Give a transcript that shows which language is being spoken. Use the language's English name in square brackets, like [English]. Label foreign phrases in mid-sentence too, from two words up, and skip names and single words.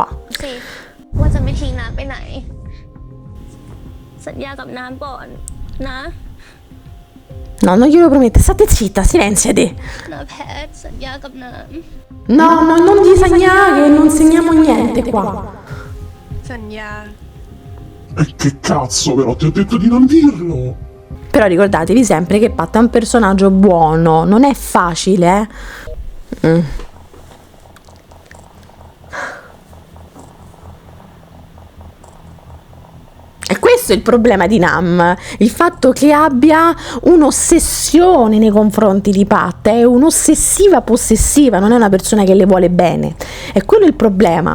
[Thai] ว่าจะไม่ทิ้งน้ำไปไหนสัญญากับน้ำก่อนนะ [Italian] No, non glielo promette, state zitta, silenziate. [Thai] นะแพทสัญญากับน้ [Italian] No, non gli segnare, non segniamo niente qua. [Thai] สัญญา [Italian] E che cazzo, però, ti ho detto di non dirlo! Però ricordatevi sempre che Pat è un personaggio buono, non è facile, E questo è il problema di Nam, il fatto che abbia un'ossessione nei confronti di Pat, è un'ossessiva possessiva, non è una persona che le vuole bene, è quello il problema.